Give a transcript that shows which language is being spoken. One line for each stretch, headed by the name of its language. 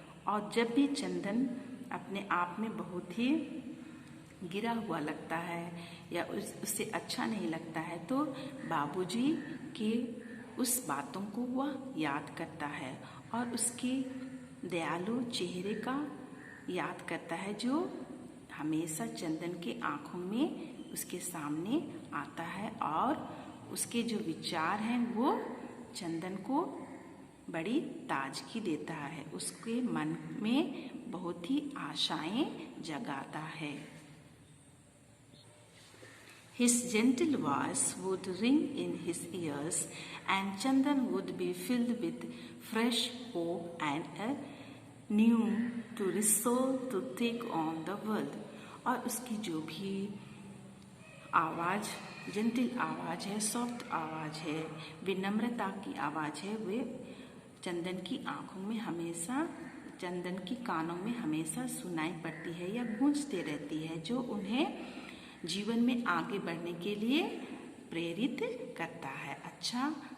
Hindi: और जब भी चंदन अपने आप में बहुत ही गिरा हुआ लगता है या उससे अच्छा नहीं लगता है तो बाबूजी के उस बातों को वह याद करता है और उसके दयालु चेहरे का याद करता है जो हमेशा चंदन के आँखों में उसके सामने आता है। और उसके जो विचार हैं वो चंदन को बड़ी ताजगी देता है, उसके मन में बहुत ही आशाएं जगाता है।
English: His gentle voice would ring in his ears and Chandan would be filled with fresh hope and a new to resolve to take on the world.
Hindi: और उसकी जो भी आवाज़, जेंटल आवाज़ है, सॉफ्ट आवाज़ है, विनम्रता की आवाज़ है, वे चंदन की आँखों में हमेशा, चंदन की कानों में हमेशा सुनाई पड़ती है या गूंजते रहती है, जो उन्हें जीवन में आगे बढ़ने के लिए प्रेरित करता है, अच्छा